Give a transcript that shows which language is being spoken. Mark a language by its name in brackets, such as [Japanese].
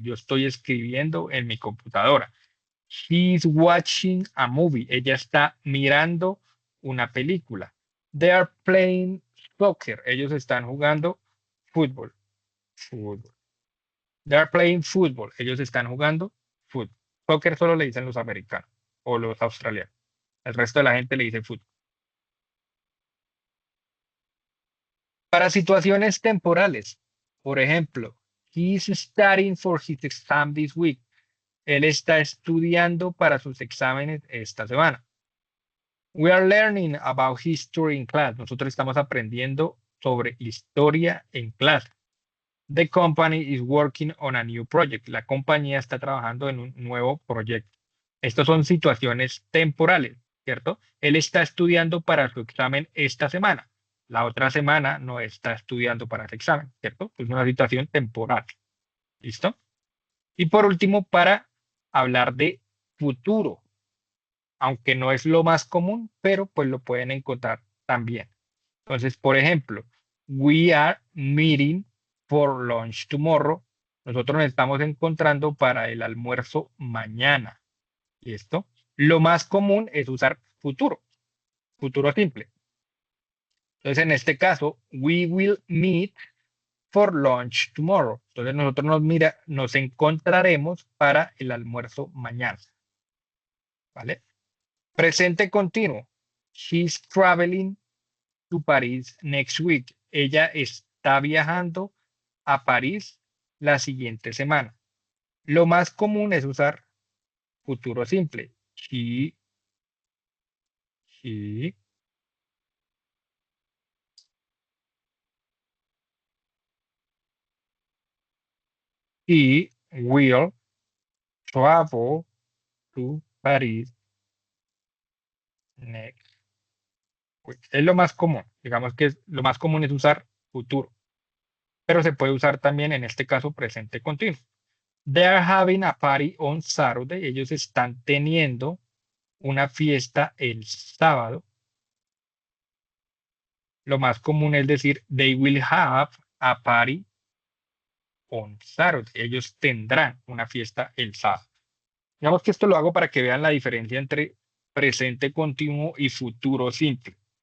[Spanish] Yo estoy escribiendo en mi computadora. [English] She's watching a movie. [Spanish] Ella está mirando una película. [English] They are playing soccer. [Spanish] Ellos están jugando fútbol. Fútbol. [English] They are playing football. [Spanish] Ellos están jugando fútbol. Soccer solo le dicen los americanos o los australianos. El resto de la gente le dice fútbol. Para situaciones temporales, por ejemplo, [English] he's studying for his exam this week. [Spanish] Él está estudiando para sus exámenes esta semana. [English] We are learning about history in class. [Spanish] Nosotros estamos aprendiendo sobre historia en clase. [English] The company is working on a new project. [Spanish] La compañía está trabajando en un nuevo proyecto. Estas son situaciones temporales, ¿cierto? Él está estudiando para su examen esta semana. La otra semana no está estudiando para ese examen, ¿cierto? Es una situación temporal. ¿Listo? Y por último, para hablar de futuro, aunque no es lo más común, pero pues lo pueden encontrar también. Entonces, por ejemplo, [English] we are meeting for lunch tomorrow. [Spanish] Nosotros nos estamos encontrando para el almuerzo mañana. ¿Listo? Lo más común es usar futuro, futuro simple. Entonces, en este caso, [English] we will meet for lunch tomorrow. [Spanish] Entonces, nosotros nos encontraremos para el almuerzo mañana, ¿vale? Presente continuo. [English] She's traveling to Paris next week. [Spanish] Ella está viajando a París la siguiente semana. Lo más común es usar futuro simple. [English] She, he will travel to Paris next week. [Spanish] Es lo más común. Digamos que lo más común es usar futuro, pero se puede usar también en este caso presente continuo. [English] They are having a party on Saturday. [Spanish] Ellos están teniendo una fiesta el sábado. Lo más común es decir, [English] they will have a party on Saturday. [Spanish] Ellos tendrán una fiesta el sábado. Digamos que esto lo hago para que vean la diferencia entre presente continuo y futuro simple.